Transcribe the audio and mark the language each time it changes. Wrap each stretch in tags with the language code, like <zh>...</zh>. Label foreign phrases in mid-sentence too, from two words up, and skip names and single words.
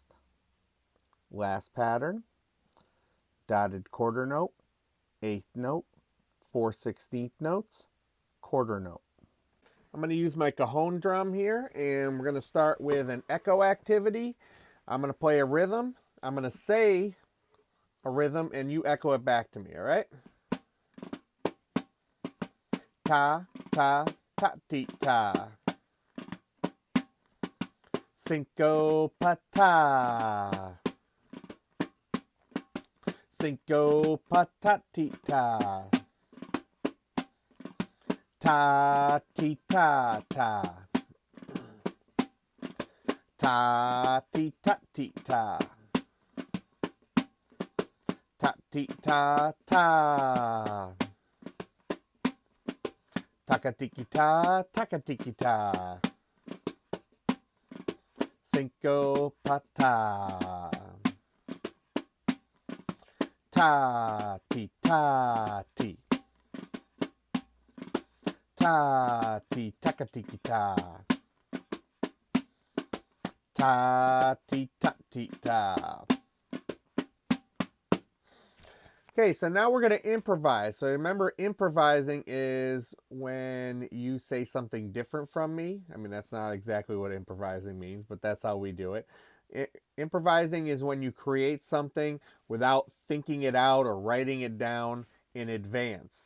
<en>Last pattern, dotted quarter note, eighth note, 4/16 notes, quarter note. I'm going to use my cajon drum here, and we're going to start with an echo activity. I'm going to play a rhythm. I'm going to say a rhythm, and you echo it back to me, all right? Ta, ta, ta, ti, ta. Cinco pata. Cinco patatita. Ta ti ta ta. Ta ti ta ti ta. Ta ti ta ta. Takatiki ta, takatiki ta. Cinco pata. Ta ti ta ti. Ta ti takatiki ta. Ta ti ta ti ta. Okay, so now we're going to improvise. So remember, improvising is when you say something different from me. I mean, that's not exactly what improvising means, but that's how we do it. Improvising is when you create something without thinking it out or writing it down in advance.</en>